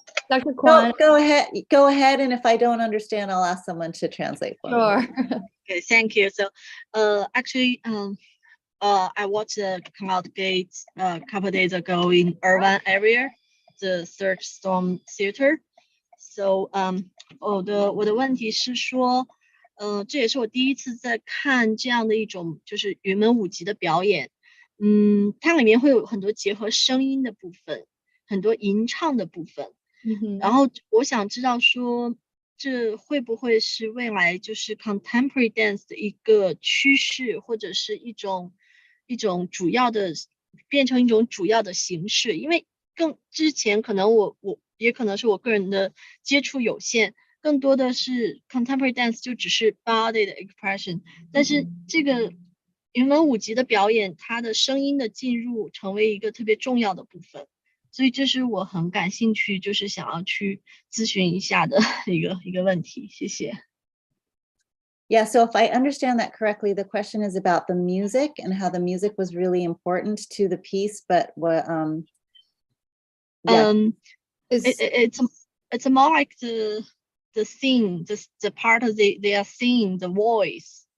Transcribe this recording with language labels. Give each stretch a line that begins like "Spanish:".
English: Dr. Kwan. Go ahead. And if I don't understand, I'll ask someone to translate for me. Okay, thank you. So, I watched the Cloud Gate a couple days ago in Irvine area, the Search Storm Theater.
Chinese: So, 我的问题是说，这也是我第一次在看这样的一种就是云门舞集的表演。它里面会有很多结合声音的部分，很多吟唱的部分。然后我想知道说，这会不会是未来就是 contemporary dance 的一个趋势，或者是一种主要的变成一种主要的形式？因为之前可能我也可能是我个人的接触有限，更多的是 contemporary dance 就只是 body 的 expression， 但是这个云门舞集的表演，它的声音的进入成为一个特别重要的部分。所以这是我很感兴趣，就是想要去咨询一下的一个问题。谢谢。
English: Yeah, so if I understand that correctly, the question is about the music and how the music was really important to the piece, but what yeah. It's more like the thing, the part of they are singing, the voice.